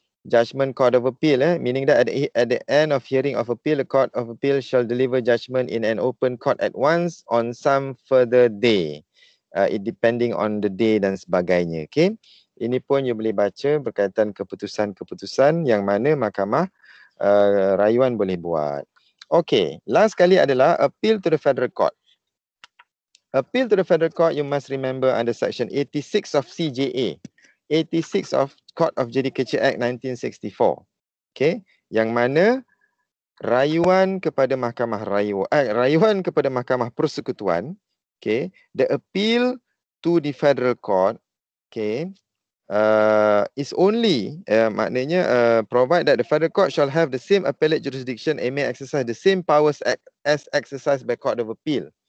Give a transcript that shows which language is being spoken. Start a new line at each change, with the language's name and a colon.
English: Judgment Court of Appeal meaning that at the end of hearing of appeal, the Court of Appeal shall deliver judgment in an open court at once on some further day. It depending on the day
Malay: dan sebagainya.
English: Okay.
Malay: Ini pun you boleh baca berkaitan keputusan-keputusan yang mana mahkamah rayuan boleh buat.
English: Okay. Last kali adalah appeal to the Federal Court. Appeal to the Federal Court you must remember under section 86 of CJA. 86 of Court of Judicature Act 1964. Okay,
Malay: yang mana rayuan kepada rayuan kepada Mahkamah Persekutuan,
English: okay, the appeal to the Federal Court, okay, is only maknanya provide that the Federal Court shall have the same appellate jurisdiction and may exercise the same powers as exercised by Court of Appeal.